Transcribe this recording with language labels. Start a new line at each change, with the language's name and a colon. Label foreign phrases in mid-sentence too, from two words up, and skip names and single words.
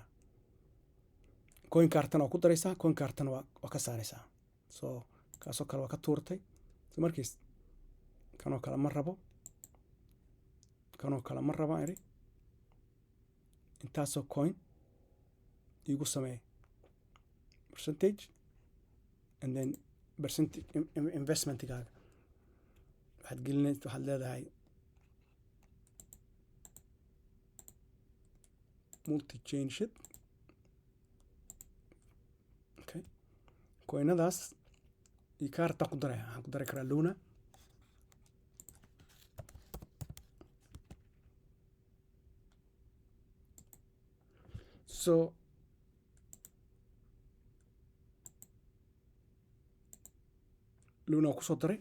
Somali: coin kartana waa ku daraysaa, coin kartana waa ka saaraysaa. so kaasoo kale waa ka tuurtay. so markiis kanoo kale ma rabo, kanoo kale ma raba iri intaasoo coin igu sameey
English: percentage and then percentage
Somali: investmentigaaga waxaad gelinaysa waxaad leedahay
English: multi-chain shit.
Somali: okay coinadaas iyo kaarta ku daraya waxaan ku dari karaa Luna. so Luna ku soo daray.